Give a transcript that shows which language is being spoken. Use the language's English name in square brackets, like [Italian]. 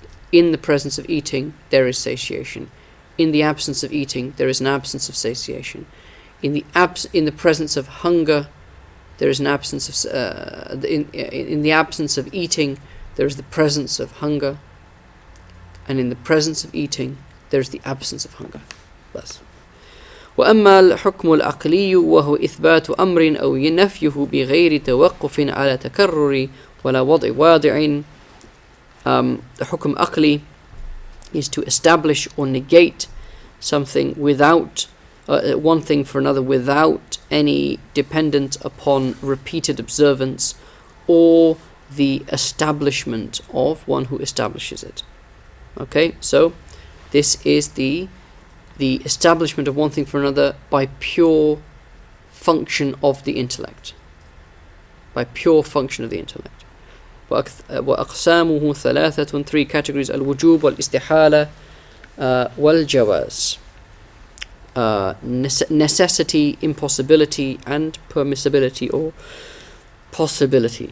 [English] In the presence of eating, there is satiation. In the absence of eating, there is an absence of satiation. In the presence of hunger, there is an absence of in the absence of eating, there is the presence of hunger, and in the presence of eating, there is the absence of hunger. [Arabic] Thus, وأما الحكم العقلي وهو إثبات أمر أو نفيه بغير توقف على تكرر ولا وضع واضع. [English] The hukm aqli is to establish or negate something without one thing for another, without any dependence upon repeated observance or the establishment of one who establishes it. Okay, so this is the establishment of one thing for another by pure function of the intellect. By pure function of the intellect. [Arabic] وأقسامه ثلاثة, [English] 3 categories: [Arabic] الوجوب والاستحالة والجواز. [English] Necessity, impossibility, and permissibility or possibility.